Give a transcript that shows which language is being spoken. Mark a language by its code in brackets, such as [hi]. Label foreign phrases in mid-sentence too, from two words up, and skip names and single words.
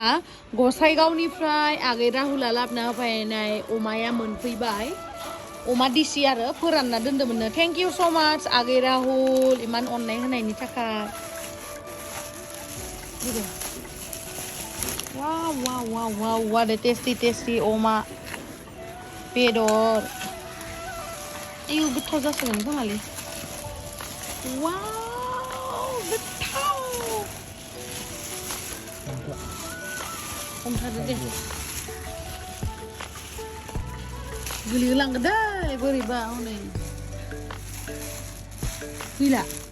[brx] गसाइगावनिफ्राय आगै राहुला लाबना होफैनाय अमाया मोनफैबाय अमा दिसि आरो फोरानना दोन्दोंमोननो [en] thank you so much [brx] आगै राहुल इमान अननाय होनायनि थाखाय वाव वाव वाव वाव [en] what a tasty [brx] अमा बेदर आयु गोथाव जासिगोन खोमालै वाव गोथाव हमथादो दे गोलैलांगोन दै बोरैबा हनै गैला